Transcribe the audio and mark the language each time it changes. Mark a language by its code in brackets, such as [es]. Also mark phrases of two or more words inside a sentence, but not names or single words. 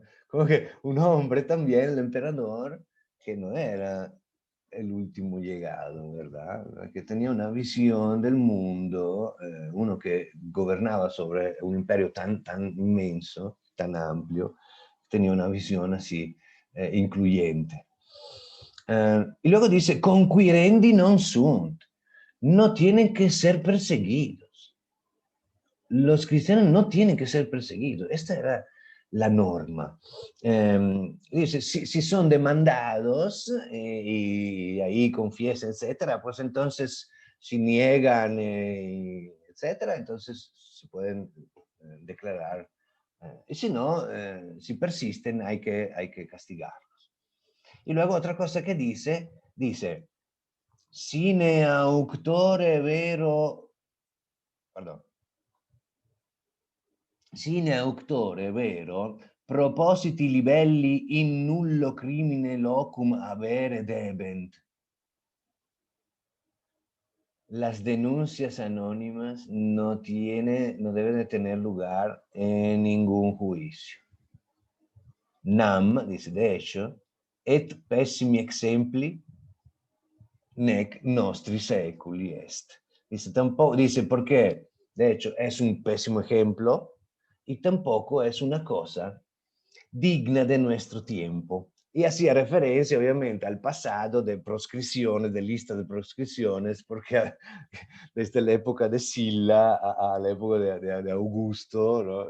[es] Como que un hombre también, el emperador, que no era el último llegado, ¿verdad? Que tenía una visión del mundo, uno que gobernaba sobre un imperio tan inmenso, tan amplio, tenía una visión así incluyente. Y luego dice, [la] conquirendi non sunt, [es] no tienen que ser perseguidos. Los cristianos no tienen que ser perseguidos. Esta era la norma. Dice, si son demandados y ahí confiesan, etcétera, pues entonces si niegan, etcétera, entonces se pueden declarar. Y si no, si persisten, hay que castigarlos. Y luego otra cosa que dice, [la] sine auctore vero, perdón, sine auctore vero, propositi libelli in nullo crimine locum avere debent. [es] Las denuncias anónimas no deben de tener lugar en ningún juicio. Nam, dice, de hecho, [la] et pessimi exempli nec nostri seculi est. [es] Dice, tampoco, dice, porque, de hecho, es un pésimo ejemplo y tampoco es una cosa digna de nuestro tiempo. Y hacía referencia, obviamente, al pasado de proscripciones, de lista de proscripciones, porque desde la época de Sila a la época de Augusto, ¿no?